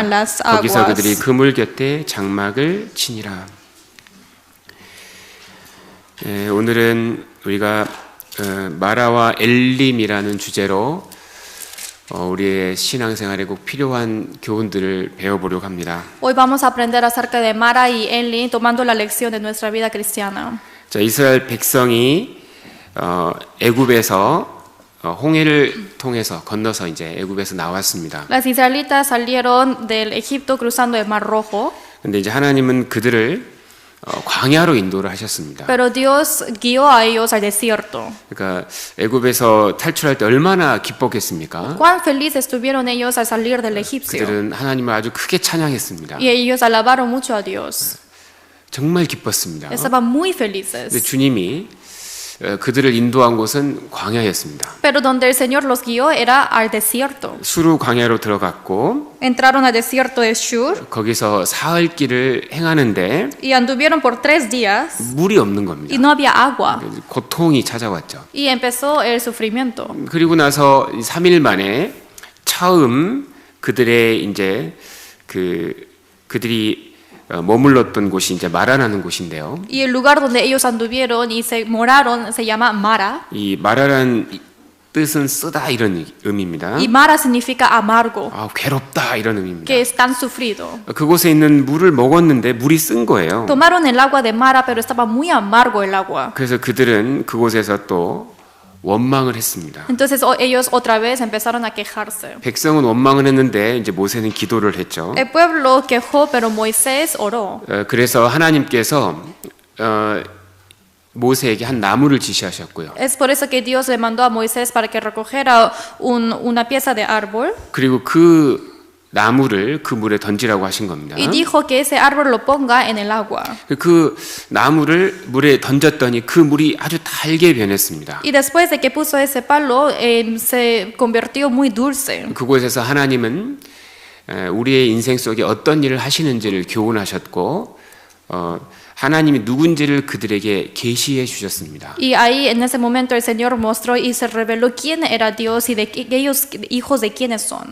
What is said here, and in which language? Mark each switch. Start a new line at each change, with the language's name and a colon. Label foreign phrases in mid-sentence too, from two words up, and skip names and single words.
Korean: 거기서 그들이 그물 곁에 장막을 치니라. 오늘은 우리가 마라와 엘림이라는 주제로 우리의 신앙생활에 꼭 필요한 교훈들을 배워보려고 합니다.
Spanish: Hoy vamos a aprender acerca de Mara y Eli, tomando la lección de nuestra vida cristiana.
Korean: 자, 이스라엘 백성이 애굽에서 홍해를 통해서 건너서 이제 애굽에서 나왔습니다.
Spanish: Las israelitas salieron del Egipto cruzando el Mar Rojo.
Korean: 근데 이제 하나님은 그들을 광야로 인도를 하셨습니다.
Spanish: Pero Dios guió a ellos al desierto.
Korean: 그러니까 애굽에서 탈출할 때 얼마나 기뻤겠습니까?
Spanish: Cuán felices estuvieron ellos al salir del egipcio.
Korean: 그들은 하나님을 아주 크게 찬양했습니다.
Spanish: Y ellos alabaron mucho a Dios.
Korean: 정말 기뻤습니다.
Spanish: Estaban muy
Korean: 근데
Spanish: felices.
Korean: 주님이 그들을 인도한 곳은 광야였습니다.
Spanish: Pero donde el Señor los guió era al desierto.
Korean: 수루 광야로 들어갔고
Spanish: Entraron al desierto de Shur
Korean: 거기서 사흘 길을 행하는데
Spanish: y anduvieron por 3 días
Korean: 물이 없는 겁니다.
Spanish: y no había agua.
Korean: 고통이 찾아왔죠.
Spanish: Y empezó el sufrimiento.
Korean: 그리고 나서 3일 만에 처음 그들의 이제 그들이 머물렀던 곳이 이제 마라라는 곳인데요.
Spanish: Y el lugar donde ellos anduvieron y se moraron se llama Mara.
Korean: 이 마라라는 뜻은 쓰다 이런 의미입니다.
Spanish: Y Mara significa amargo,
Korean: 괴롭다 이런 의미입니다.
Spanish: que es tan sufrido.
Korean: 그곳에 있는 물을 먹었는데 물이 쓴 거예요.
Spanish: Tomaron el agua de Mara, pero estaba muy amargo el agua.
Korean: 그래서 그들은 그곳에서 또 원망을 했습니다.
Spanish: Entonces ellos otra vez empezaron a quejarse.
Korean: 백성은 원망을 했는데 이제 모세는 기도를 했죠.
Spanish: El pueblo quejó, pero Moisés oró.
Korean: 그래서 하나님께서 모세에게 한 나무를 지시하셨고요.
Spanish: Es por eso que Dios le mandó a Moisés para que recogiera una pieza de árbol
Korean: 그리고 그 나무를 그 물에 던지라고 하신 겁니다.
Spanish: y dijo que ese árbol lo ponga en el agua.
Korean: 그 나무를 물에 던졌더니 그 물이 아주 달게 변했습니다.
Spanish: Y después de que puso ese palo, se convirtió muy dulce.
Korean: 그곳에서 하나님은 우리의 인생 속에 어떤 일을 하시는지를 교훈하셨고 하나님이 누군지를 그들에게 계시해 주셨습니다.
Spanish: Y ahí en ese momento el Señor mostró y se reveló quién era Dios y de ellos hijos de quiénes son.